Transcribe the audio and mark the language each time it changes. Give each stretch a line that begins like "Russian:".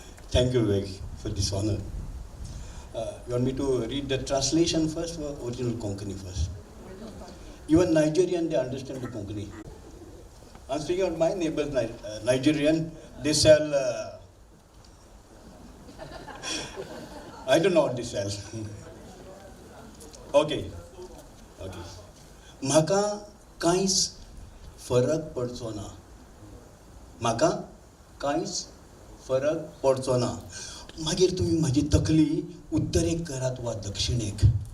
English: Thank you, Vivek, for this honor. You want me to read the translation first or original Konkani first? Even Nigerian, they understand the Konkani. I'm speaking of my neighbors, Nigerian. They sell, I don't know what they sell. Okay.
Konkani: Maka कांयच फरक पडचो ना. म्हाका कांयच फरक पडचो ना. मागीर तुमी म्हाजी तकली उत्तरेक करात वा दक्षिणेक.